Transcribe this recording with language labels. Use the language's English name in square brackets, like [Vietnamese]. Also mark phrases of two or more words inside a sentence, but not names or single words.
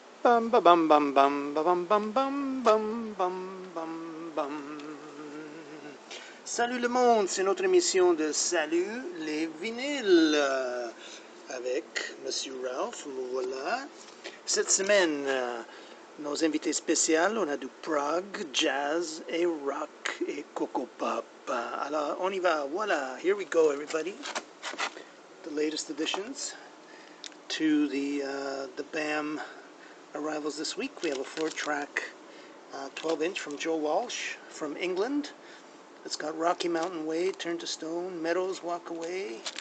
[French] Bum ba bum bum bum ba bum bum bum bum bum bum bum. Salut le monde, c'est notre émission de Salut les vinyles avec Monsieur Ralph, me voilà. Cette semaine, nos invités spéciaux, on a du prog, jazz et rock et coco pop. Alors on y va, voilà, [English] here we go everybody. The latest additions to the BAM arrivals this week. We have a 4-track 12-inch from Joe Walsh from England. It's got Rocky Mountain Way, Turn to Stone, Meadows, Walk Away.